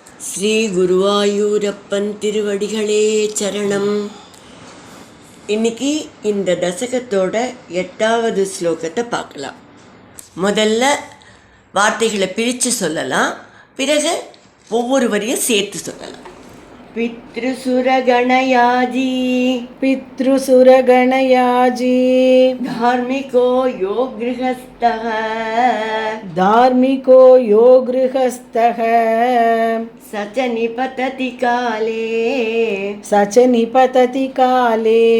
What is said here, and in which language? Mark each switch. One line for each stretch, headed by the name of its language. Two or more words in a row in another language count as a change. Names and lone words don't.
Tamil: ஸ்ரீ குருவாயூரப்பன் திருவடிகளே சரணம். இன்னைக்கு இந்த தசகத்தோட 8வது ஸ்லோகத்தை பார்க்கலாம். முதல்ல வார்த்தைகளை பிரித்து சொல்லலாம், பிறகு ஒவ்வொரு வரியும் சேர்த்து சொல்லலாம்.
Sanskrit: पितृसुरगणयाजी पितृसुरगणयाजी धार्मिको यो गृहस्थः धार्मिको यो गृहस्थः स च निपतति काले